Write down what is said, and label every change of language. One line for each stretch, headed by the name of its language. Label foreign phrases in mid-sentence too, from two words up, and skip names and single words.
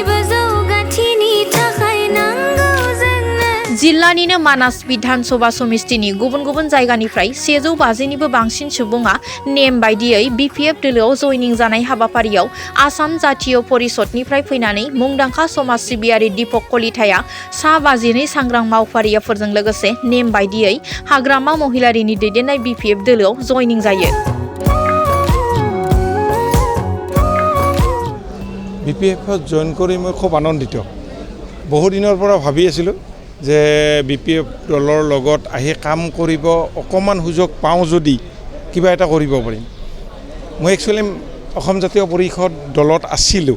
Bodo: जिल्लानिनो मानास विधानसभा समितिनि गुबुन गुबुन जायगानिफ्राय 150निबो बांसिन सुबुङा नेम बायदियै BPF दोलोआव जयनिं जानाय हाबाफारियाव आसाम जातीय परिषदनिफ्राय फैनानै मुंदांखा समाज सिबियारि दीपक कलिताया सा 52 सांग्रां मावफारियाफोरजों लोगोसे नेम बायदियै हाग्रामा महिलारिनि दैदेननाय BPF दोलोआव जयनिं जायो।
Assamese: BPFত জইন কৰি মই খুব আনন্দিত। বহু দিনৰ পৰা ভাবি আছিলোঁ যে BPF দলৰ লগত আহি কাম কৰিব অকমান সুযোগ পাওঁ যদি কিবা এটা কৰিব পাৰিম। মই একচুৱেলি অসম জাতীয় পৰিষদ দলত আছিলোঁ।